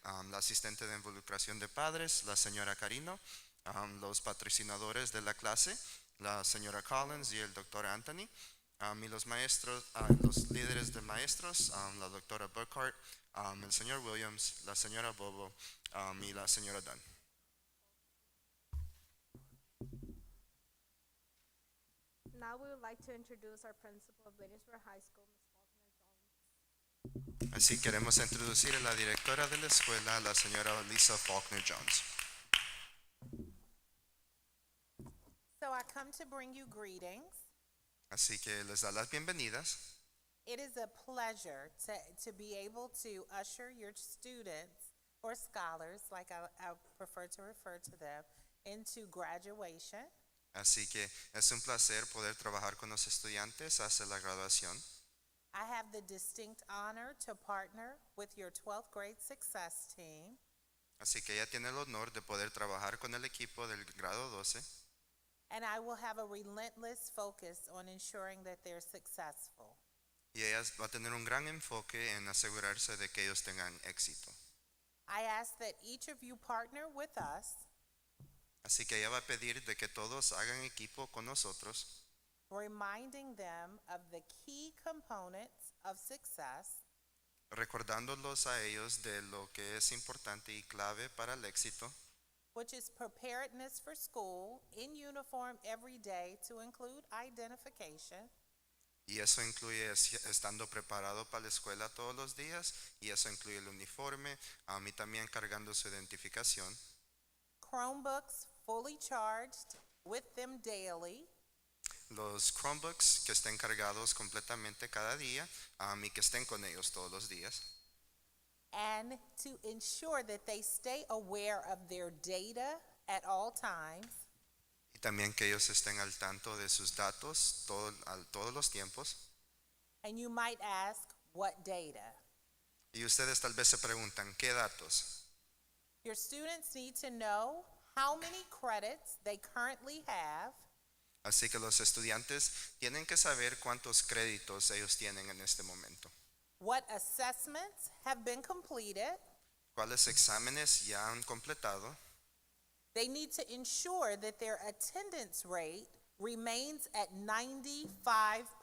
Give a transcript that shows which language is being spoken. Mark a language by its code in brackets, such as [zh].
[es] la asistente de involucración de padres, la señora Carino, los patrocinadores de la clase, la señora Collins y el doctor Anthony, y los maestros, los líderes de maestros, la doctora Burkhart, el señor Williams, la señora Bobo y la señora Dunn. [en] Now we would like to introduce our principal of Bladensburg High School, Ms. Faulkner Jones. [es] Así queremos introducir a la directora de la escuela, la señora Lisa Faulkner Jones. [en] So I come to bring you greetings. [es] Así que les da las bienvenidas. [en] It is a pleasure to be able to usher your students or scholars, like I prefer to refer to them, into graduation. [es] Así que es un placer poder trabajar con los estudiantes hasta la graduación. [en] I have the distinct honor to partner with your 12th grade success team. [es] Así que ella tiene el honor de poder trabajar con el equipo del grado 12. [en] And I will have a relentless focus on ensuring that they're successful. [es] Y ella va a tener un gran enfoque en asegurarse de que ellos tengan éxito. [en] I ask that each of you partner with us, [es] Así que ella va a pedir de que todos hagan equipo con nosotros, [en] reminding them of the key components of success, [es] recordándolos a ellos de lo que es importante y clave para el éxito, [en] which is preparedness for school in uniform every day to include identification, [es] y eso incluye estando preparado para la escuela todos los días, y eso incluye el uniforme, y también cargando su identificación, [en] Chromebooks fully charged with them daily, [es] los Chromebooks que estén cargados completamente cada día, y que estén con ellos todos los días, [en] and to ensure that they stay aware of their data at all times, [es] y también que ellos estén al tanto de sus datos todos los tiempos. [en] and you might ask, what data? [es] Y ustedes tal vez se preguntan, ¿qué datos? [en] Your students need to know how many credits they currently have, [es] Así que los estudiantes tienen que saber cuántos créditos ellos tienen en este momento, [en] what assessments have been completed. [es] cuáles exámenes ya han completado. [en] They need to ensure that their attendance rate remains at 95%,